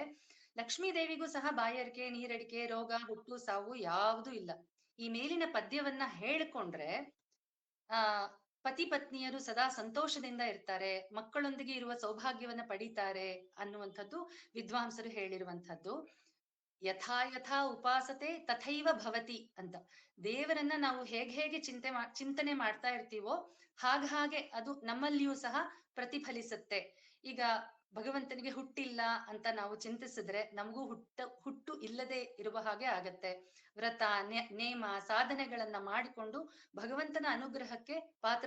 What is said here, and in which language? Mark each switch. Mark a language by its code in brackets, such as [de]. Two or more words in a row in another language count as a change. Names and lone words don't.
[kn] ಲಕ್ಷ್ಮೀದೇವಿಗೂ ಸಹ ಬಾಯಾರಿಕೆ, ನೀರಡಿಕೆ, ರೋಗ, ಹುಟ್ಟು, ಸಾವು ಯಾವುದೂ ಇಲ್ಲ. ಈ ಮೇಲಿನ ಪದ್ಯವನ್ನ ಹೇಳ್ಕೊಂಡ್ರೆ ಪತಿ ಪತ್ನಿಯರು ಸದಾ ಸಂತೋಷದಿಂದ ಇರ್ತಾರೆ, ಮಕ್ಕಳೊಂದಿಗೆ ಇರುವ ಸೌಭಾಗ್ಯವನ್ನ ಪಡೀತಾರೆ ಅನ್ನುವಂಥದ್ದು ವಿದ್ವಾಂಸರು ಹೇಳಿರುವಂಥದ್ದು. [sa] ಯಥಾ ಯಥಾ ಉಪಾಸತೆ ತಥೈವ ಭವತಿ ಅಂತ. [kn] ದೇವರನ್ನ ನಾವು ಹೇಗೆ ಚಿಂತನೆ ಮಾಡ್ತಾ ಇರ್ತೀವೋ ಹಾಗೆ ಅದು ನಮ್ಮಲ್ಲಿಯೂ ಸಹ ಪ್ರತಿಫಲಿಸುತ್ತೆ. ಈಗ ಭಗವಂತನಿಗೆ ಹುಟ್ಟಿಲ್ಲ ಅಂತ ನಾವು ಚಿಂತಿಸಿದ್ರೆ ನಮಗೂ ಹುಟ್ಟು ಇಲ್ಲದೆ ಇರುವ ಹಾಗೆ ಆಗತ್ತೆ. ವ್ರತ, ನೇಮ, ಸಾಧನೆಗಳನ್ನ ಮಾಡಿಕೊಂಡು ಭಗವಂತನ ಅನುಗ್ರಹಕ್ಕೆ ಪಾತ್ರರಾಗಬಹುದು.